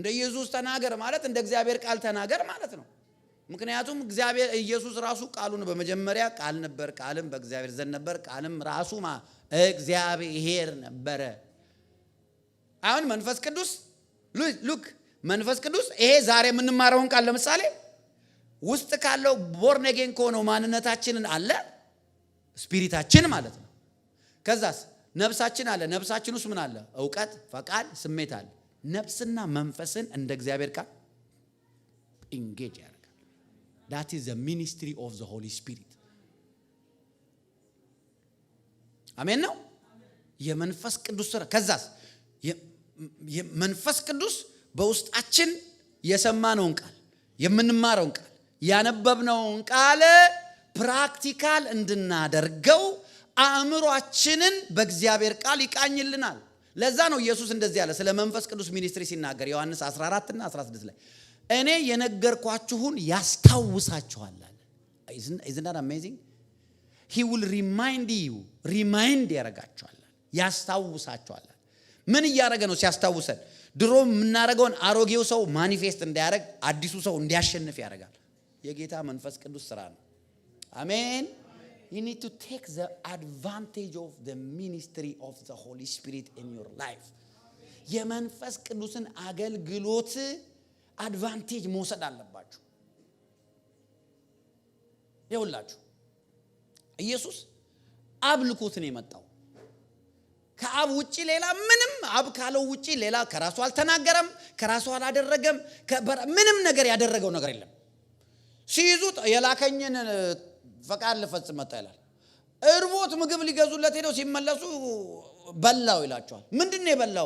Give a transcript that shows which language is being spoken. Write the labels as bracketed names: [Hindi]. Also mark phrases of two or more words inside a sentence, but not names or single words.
[Amharic] ኢየሱስ ተናገር ማለት እንደ እግዚአብሔር ቃል ተናገር ማለት ነው። ምክንያቱም እግዚአብሔር ኢየሱስ ራሱ ቃሉ ነው። በመጀመሪያ ቃል ነበር፣ ቃልም በእግዚአብሔር ዘንድ ነበር፣ ቃልም ራሱ እግዚአብሔር ነበረ። አሁን መንፈስ ቅዱስ ሉክ መንፈስ ቅዱስ ይሄ ዛሬ የምንማረውን ቃል ለምሳሌ ውስጥ ካለው [English] born again [Amharic] ከሆነው ማንነታችንን አለ ስፒሪታችን ማለት ነው። ከዛስ ነፍሳችን አለ። ነፍሳችን ውስጥ ምን አለ? ዕውቀት፣ ፈቃድ፣ ስሜት አለ። ነፍስና መንፈስን እንደ እግዚአብሔር ቃል ኢንጌጅ ያደርጋል። [English] that is the ministry of the Holy Spirit። [Amharic] አሜን ነው የመንፈስ ቅዱስ ስራ። ከዛስ የመንፈስ ቅዱስ በውስጣችን የሰማነውን ቃል የምንማረውን ቃል ያነበብነውን ቃል ፕራክቲካል እንድናደርገው አእምሮአችንን በእግዚአብሔር ቃል ይቃኝልናል። ለዛ ነው ኢየሱስ እንደዚህ ያለ ስለ መንፈስ ቅዱስ ሚኒስትሪ ሲናገር ዮሐንስ 14 እና 16 ላይ እኔ የነገርኳችሁን ያስታውሳችኋል አለ። [English] isn't that amazing? he will remind [Amharic] ያረጋችኋል፣ ያስታውሳችኋል። ምን እያደረገ ነው ሲያስታውሰን? ድሮ የምናደርገውን አሮጌው ሰው ማኒፌስት እንዲያደርግ አዲሱ ሰው እንዲያሸንፍ ያደርጋል። የጌታ መንፈስ ቅዱስ ስራ ነው። አሜን። [English] You need to take the advantage of the ministry of the Holy Spirit in your life. [Amharic] የመንፈስ ቅዱስን አገልግሎት አድቫንቴጅ መውሰድ አለባችሁ። ይኸውላችሁ ኢየሱስ አብ ልኮት ነው የመጣው። ከአብ ውጪ ሌላ ምንም አብ ካለው ውጪ ሌላ ከራሱ አልተናገረም፣ ከራሱ አላደረገም፣ ምንም ነገር ያደረገው ነገር የለም። ሲይዙት የላከኝን ፈቃድ ልፈጽም መጣ ይላል። እርቦት ምግብ ሊገዙለት ሄደው ሲመለሱ በላው ይላቸዋል። ምንድነው የበላው?